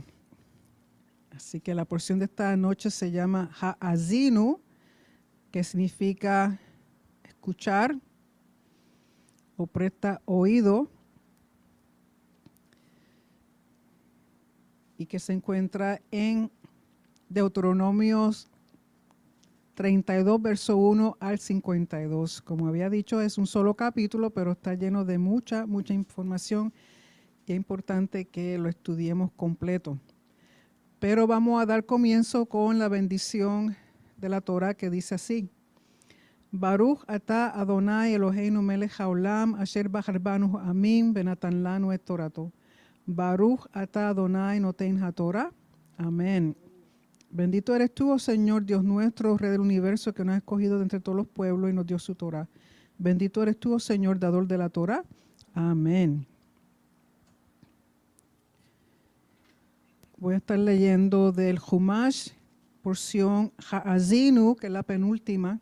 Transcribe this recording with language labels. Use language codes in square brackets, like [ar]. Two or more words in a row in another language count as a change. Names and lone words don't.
[es] Así que la porción de esta noche se llama Ha'azinu, que significa escuchar o presta oído, y que se encuentra en Deuteronomios 32, verso 1 al 52. Como había dicho, es un solo capítulo, pero está lleno de mucha información y es importante que lo estudiemos completo. Pero vamos a dar comienzo con la bendición de la Torah, que dice así: [he] ברוך אתה אדני אלהינו מלך העולם אשר בחר בנו עמים ונתן לנו את תורתו. ברוך אתה אדני נותן התורה. [es] Amén. Bendito eres tú, oh Señor, Dios nuestro, Rey del universo, que nos has escogido de entre todos los pueblos y nos dio su Torah. Bendito eres tú, oh Señor, dador de la Torah. Amén. Voy a estar leyendo del Humash, porción Ha'azinu, que es la penúltima.